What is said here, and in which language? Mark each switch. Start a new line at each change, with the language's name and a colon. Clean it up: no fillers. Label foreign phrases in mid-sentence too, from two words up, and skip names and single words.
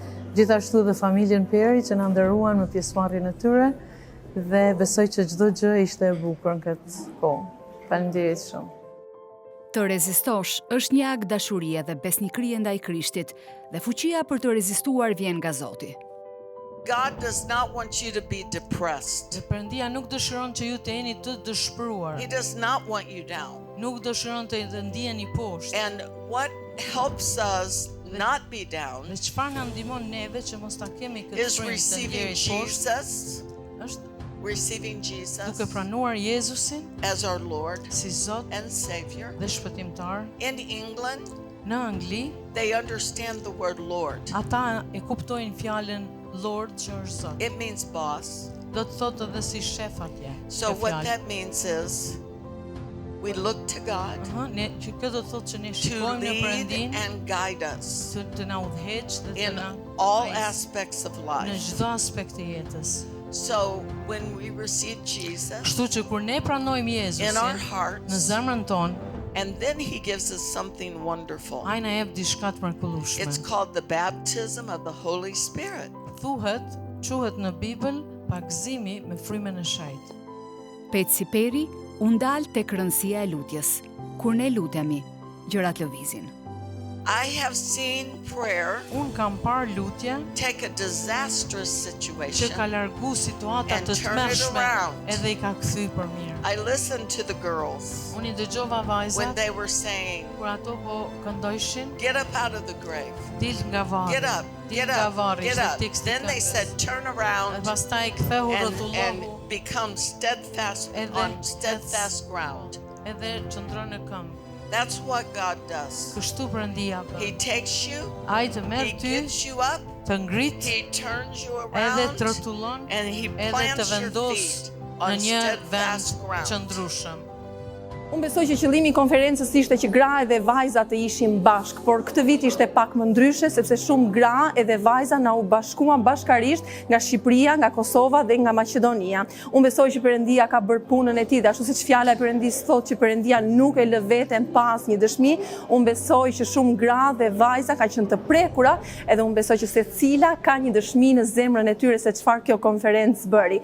Albanian: Gjithashtu dhe familjen Peri që na nderuan me pjesëmarrjen e tyre dhe besoj që çdo gjë ishte e bukur në këtë kohë. Faleminderit shumë. Të rezistosh është një akt dashurie dhe besnikërie ndaj Krishtit dhe fuqia për të rezistuar vjen nga Zoti.
English: God does not want you to be depressed.
Albanian: Dhe Perëndia nuk dëshiron që ju të jeni të dëshpëruar.
English: He does not want you down.
Albanian: Nuk dëshiron të ndiheni poshtë.
English: And what helps us not be down
Albanian: Dhe çfarë na ndihmon neve që mos ta kemi këtë
English: is
Albanian: frymë të
English: receiving
Albanian: ndjerit poshtë,
English: Jesus,
Albanian: është
English: receiving Jesus
Albanian: duke pranuar Jezusin
English: as our Lord
Albanian: si Zot
English: and Savior.
Albanian: dhe shpëtimtar.
English: In England,
Albanian: Në Angli,
English: they understand the word Lord.
Albanian: ata e kuptojnë fjalën Lord që është Zot.
English: It means boss.
Albanian: Do të thotë edhe si shef atje.
English: So what that means is we look to God
Albanian: Që kjo do të thotë që ne
English: to
Albanian: shikojmë në
English: lead
Albanian: Perëndin,
English: and guide us
Albanian: të na udhëheq dhe të
English: in
Albanian: na
English: all
Albanian: guidojë
English: aspects of
Albanian: në
English: life.
Albanian: çdo aspekt të jetës.
English: So when we receive Jesus
Albanian: Kështu që kur ne pranojmë
English: in our
Albanian: Jezusin në
English: hearts,
Albanian: zemrën tonë,
English: and then He gives us something wonderful.
Albanian: ai na jep diçka të mrekullueshme.
English: It's called the baptism of the Holy Spirit.
Albanian: Quhet në Bibël pagëzimi me frymën e Shejt. Petsi Peri u ndal tek rëndësia e lutjes. Kur ne lutemi, gjërat lëvizin.
English: I have seen prayer
Albanian: Unë kam parë lutje
English: take a disastrous
Albanian: që
English: situation
Albanian: ka largu situata
English: and
Albanian: të
English: turn it
Albanian: tmerrshme
English: around.
Albanian: edhe I ka kthy për mirë.
English: I listened to the girls
Albanian: Unë I dëgjova
English: when
Albanian: vajzat
English: they were saying,
Albanian: kur ato po këndojshin,
English: get up out of the grave,
Albanian: dil nga varri.
English: get up,
Albanian: Dil
English: get
Albanian: nga
English: up,
Albanian: varri,
English: get
Albanian: ishte
English: up.
Albanian: teksti
English: Then they
Albanian: këngës.
English: said, turn
Albanian: Dhe
English: around
Albanian: pastaj ktheu
English: and
Albanian: rrotullohu
English: become steadfast
Albanian: Edhe
English: on steadfast ground.
Albanian: edhe qëndron në këmbë.
English: That's what God does.
Albanian: Kështu Perëndia
English: He
Albanian: bën.
English: takes you,
Albanian: Ai të
English: He
Albanian: merr ty,
English: gets you up,
Albanian: të ngrit,
English: He turns you
Albanian: edhe
English: around,
Albanian: të rrotullon,
English: and He
Albanian: edhe të
English: plants your
Albanian: vendos
English: feet
Albanian: në
English: on
Albanian: një vend
English: steadfast ground.
Albanian: qëndrueshëm. Unë besoj që qëllimi I konferencës ishte që gra edhe vajza të ishim bashk, por këtë vit ishte pak më ndryshe sepse shumë gra edhe vajza na u bashkuan bashkarisht nga Shqipëria, nga Kosova dhe nga Maqedonia. Unë besoj që Perëndia ka bërë punën e tij, dhe ashtu siç fjala e Perëndisë thotë që Perëndia nuk e lë veten pas një dëshmi, unë besoj që shumë gra dhe vajza ka qenë të prekura, edhe unë besoj që secila ka një dëshmi në zemrën e tyre se çfarë kjo konferencë bëri.